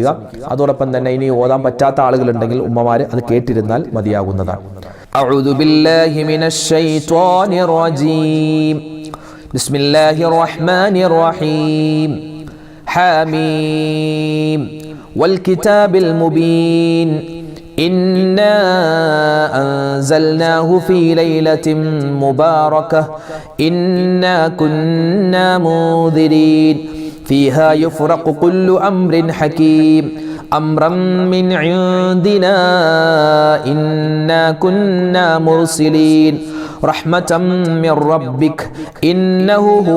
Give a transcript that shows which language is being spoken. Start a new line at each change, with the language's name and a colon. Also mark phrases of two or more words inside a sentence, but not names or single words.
Malayalam: അതോടൊപ്പം തന്നെ ഇനി ഓതാൻ പറ്റാത്ത ആളുകളുണ്ടെങ്കിൽ ഉമ്മമാർ അത് കേട്ടിരുന്നാൽ മതിയാകുന്നതാണ്.
Arabic: أعوذ بالله من الشيطان الرجيم. بسم الله الرحمن الرحيم. حم والكتاب المبين. إنا أنزلناه في ليلة مباركة إنا كنا منذرين فيها يفرق كل أمر حكيم أمرا من عندنا إنا كنا مرسلين رحمة من ربك إنه هو